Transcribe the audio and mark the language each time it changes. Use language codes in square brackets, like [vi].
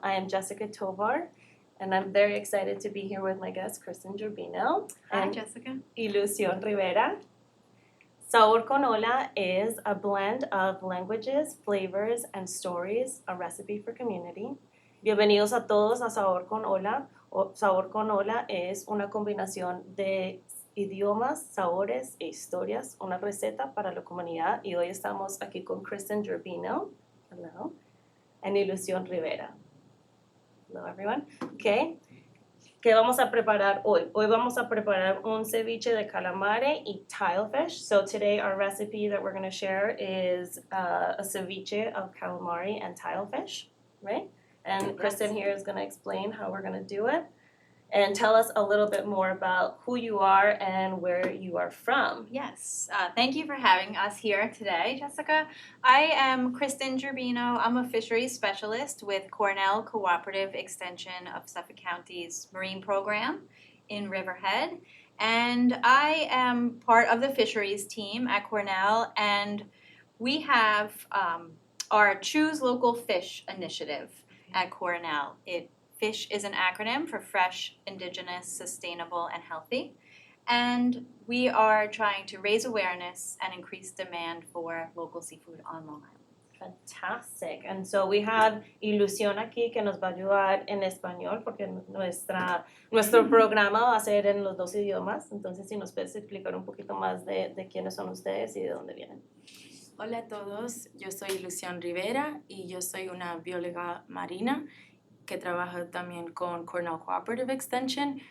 [en] I am Jessica Tovar, and I'm very excited to be here with my guest, Kristian Gerbino. Hi, Jessica. Illusion Rivera. Sabor con OLA is a blend of languages, flavors, and stories, a recipe for community. [es] Bienvenidos a todos a Sabor con OLA. Sabor con OLA es una combinación de idiomas, sabores e historias, una receta para la comunidad. Y hoy estamos aquí con Kristian Gerbino. [en] Hello. And Illusion Rivera. Hello, everyone. Okay. [es] ¿Qué vamos a preparar hoy? Hoy vamos a preparar un ceviche de calamari y tilefish. [en] So today our recipe that we're going to share is a ceviche of calamari and tilefish, right? And Kristian here is going to explain how we're going to do it. And tell us a little bit more about who you are and where you are from. Yes, thank you for having us here today, Jessica. I am Kristian Gerbino. I'm a fisheries specialist with Cornell Cooperative Extension of Suffolk County's Marine Program in Riverhead. And I am part of the fisheries team at Cornell, and we have our Choose Local Fish initiative at Cornell. FISH is an acronym for Fresh, Indigenous, Sustainable, and Healthy. And we are trying to raise awareness and increase demand for local seafood on Long Island. Fantastic. And so we have [es] Ilusión aquí que nos va a ayudar en español porque nuestro programa va a ser en los dos idiomas. Entonces, si nos puedes explicar un poquito más de quiénes son ustedes y de dónde vienen. Hola a todos, yo soy Illusion Rivera y yo soy una bióloga marina que trabaja también con Cornell Cooperative Extension.